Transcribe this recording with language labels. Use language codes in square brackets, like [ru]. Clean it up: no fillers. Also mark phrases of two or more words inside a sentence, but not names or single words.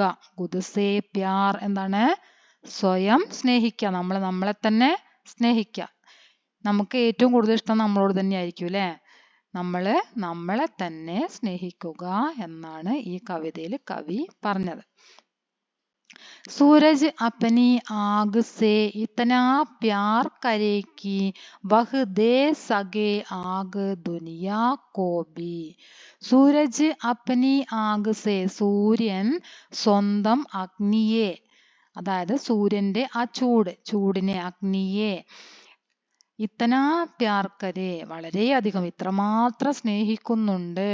[hi] खुद से प्यार [ml] എന്താണ്? സ്വയം സ്നേഹിക്കുക. നമ്മളെ തന്നെ സ്നേഹിക്കുക. നമുക്ക് ഏറ്റവും കൂടുതൽ ഇഷ്ടം നമ്മളോട് തന്നെ ആയിരിക്കും, അല്ലേ? നമ്മളെ തന്നെ സ്നേഹിക്കുക എന്നാണ് ഈ കവിതയിൽ കവി പറഞ്ഞത്. [hi] सूरज अपनी आग से इतना प्यार करे कि वह दे सके आग दुनिया को भी. सूरज अपनी आग से, [ml] സൂര്യൻ സ്വന്തം അഗ്നിയെ, അതായത് സൂര്യന്റെ ആ ചൂടിനെ, അഗ്നിയെ, [hi] इतना प्यार करे, [ml] വളരെയധികം, ഇത്രമാത്രം സ്നേഹിക്കുന്നുണ്ട്.